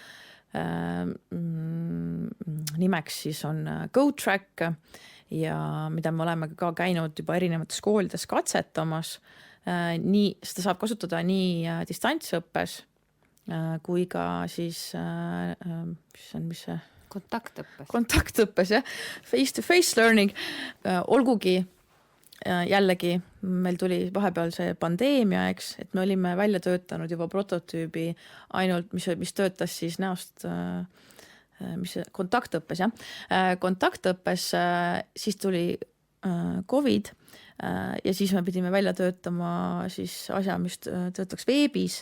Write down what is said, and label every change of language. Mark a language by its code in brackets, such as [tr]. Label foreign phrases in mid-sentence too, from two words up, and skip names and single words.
[et] Nimeks siis on GoTrack ja mida me oleme ka käinud juba erinevates koolides katsetamas. Seda saab kasutada nii distantsõppes kui ka siis mis see? Kontaktõppes, [en] face-to-face learning. [et] Olgugi jällegi, meil tuli vahepeal see pandeemia, eks, et me olime välja töötanud juba prototüübi ainult, mis töötas siis näost kontaktõppes, kontaktõppes siis tuli COVID ja siis me pidime välja töötama siis asja, mis töötaks veebis.